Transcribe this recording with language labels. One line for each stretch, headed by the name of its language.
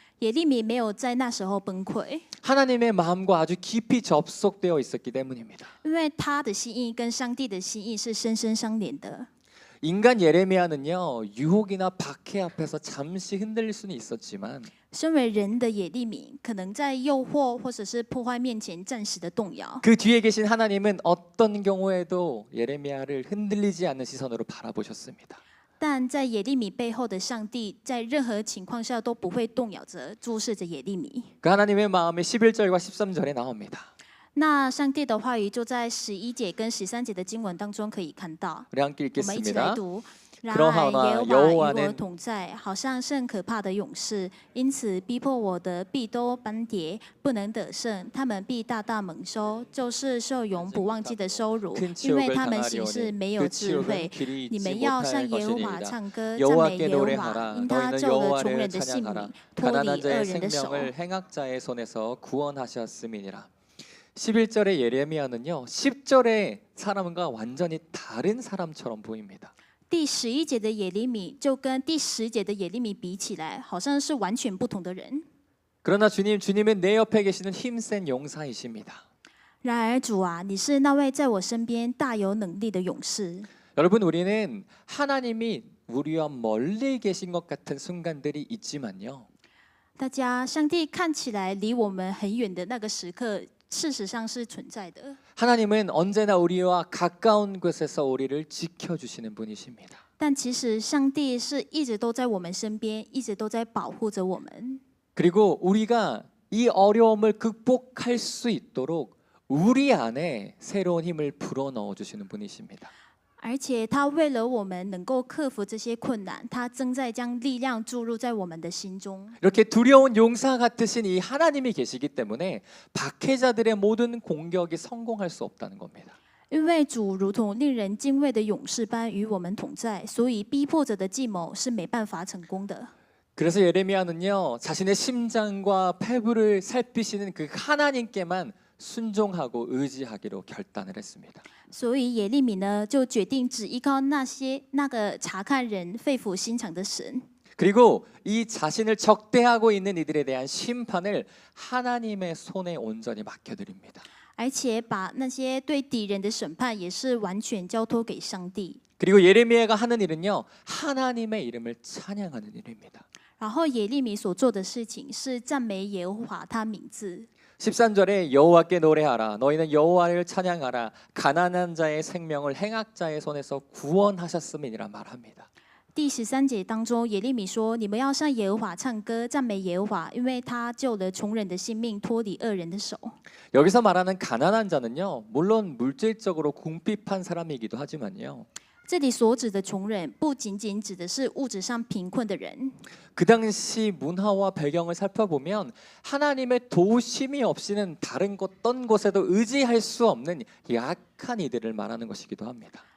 Chinese: 耶利米没有在那时候崩溃，
Korean: 하나님의 마음과 아주 깊이 접속되어 있었기 때문입니다.
Chinese: 因为他的心意跟上帝的心意是深深相连的。
Korean: 인간 예레미야는요, 유혹이나 박해 앞에서 잠시 흔들릴 수는 있었지만
Chinese: 身为人的耶利米，可能在诱惑或者是破坏面前暂时的动摇。
Korean: 그 뒤에 계신 하나님은 어떤 경우에도 예레미야를 흔들리지 않는 시선으로 바라보셨습니다.
Chinese: 但在耶利米背后的上帝，在任何情况下都不会动摇着注视着耶利米。
Korean: 그 하나님의 마음이 11절과 13절에 나옵니다.
Chinese: 那上帝的话语就在11节跟13节的经文当中可以看到。
Korean: 우리 함께
Chinese: 我们一起来
Korean: 읽겠습니다.
Chinese: 读。然而耶和华与
Korean: 여호와는
Chinese: 我同在，好像甚可怕的勇士，因此逼迫我的必都斑跌，不能得胜。他们必大大蒙羞，就是受永不忘记的羞辱，因为他们行事没有智慧。你们要向耶和华唱歌，赞美耶和华，因他救了穷人的性命，脱离恶人的手。
Korean: 행악자의 손에서 구원하셨음이니라. 11절의 예레미야는요, 10절의 사람과 완전히 다른 사람처럼 보입니다.
Chinese: 第11节的耶利米就跟第10节的耶利米比起来，好像是完全不同的人。
Korean: 그러나 주님은 내 옆에 계시는 힘센 용사이십니다.
Chinese: 然而主啊，你是那位在我身边大有能力的勇士。
Korean: 여러분, 우리는 하나님이 우리와 멀리 계신 것 같은 순간들이 있지만요.
Chinese: 大家，上帝看起来离我们很远的那个时刻，事实上是存在的。
Korean: 하나님은 언제나 우리와 가까운 곳에서 우리를 지켜주시는 분이십니다.
Chinese: 但其实上帝是一直都在我们身边，一直都在保护着我们。
Korean: 그리고 우리가 이 어려움을 극복할 수 있도록 우리 안에 새로운 힘을 불어넣어 주시는 분이십니다.
Chinese: 而且他为了我们能够克服这些困难，他正在将力量注入在我们的心中。
Korean: 이렇게 두려운 용사 같으신 이 하나님이 계시기 때문에 박해자들의 모든 공격이 성공할 수 없다는 겁니다.
Chinese: 因为主如同令人敬畏的勇士般与我们同在，所以逼迫者的计谋是没办法成功的。
Korean: 그래서 예레미야는요, 자신의 심장과 폐부를 살피시는 그 하나님께만 순종하고 의지하기로 결단을 했습니다.
Chinese: 所以耶利米呢，就决定只依靠那个查看人肺腑心肠的神。
Korean: 그리고 이 자신을 적대하고 있는 이들에 대한 심판을 하나님의 손에 온전히 맡겨드립니다.
Chinese: 而且把那些对敌人的审判也是完全交托给上帝。
Korean: 그리고 예레미야가 하는 일은요, 하나님의 이름을 찬양하는 일입니다.
Chinese: 然后耶利米所做的事情是赞美耶和华他名字。
Korean: 13절에 여호와께 노래하라. 너희는 여호와를 찬양하라. 가난한 자의 생명을 행악자의 손에서 구원하셨음이니라 말합니다.
Chinese: 第13节当中，耶利米说：“你们要向耶和华唱歌，赞美耶和华，因为他救了穷人的性命，脱离恶人的手。”
Korean: 여기서 말하는 가난한 자는요, 물론 물질적으로 궁핍한 사람이기도 하지만요.
Chinese: 这里所指的穷人，不仅仅指的是物质上贫困的人。
Korean: 그 당시 문화와 배경을 살펴보면 하나님의 도우심이 없이는 다른 어떤 곳에도 의지할 수 없는 약한 이들을 말하는 것이기도 합니다.